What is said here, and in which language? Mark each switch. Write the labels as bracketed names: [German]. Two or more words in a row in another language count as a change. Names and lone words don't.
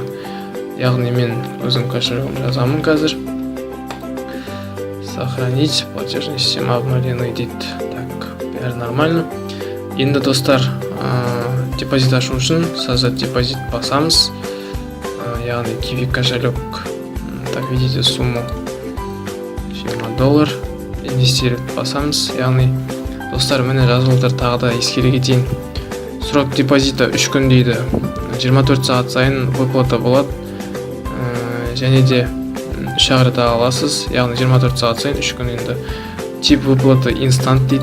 [Kazakh] Яғни мен өзім кошелегімді жазамын қазір. [Russian] Сохранить платежная система обновленный дейді. [Kazakh] Так, бәрі нормально. Енді достар, депозит ашу үшін [Russian] создать депозит [Kazakh] басамыз. Яғни Kiwi кошелек. [Russian] Так, видите сумму [Kazakh] $20. Инвестировать басамыз. Яғни достар, міне жазылып тағы да ескере кетейін. [Russian] Срок депозита [Kazakh] 3 күн дейді. 24 сағат сайын выплата болады. Және де 3 рет аласыз. Яғни 24 сағат сайын 3 күн енді. [Russian] Тип выплаты инстант [Kazakh] дейді.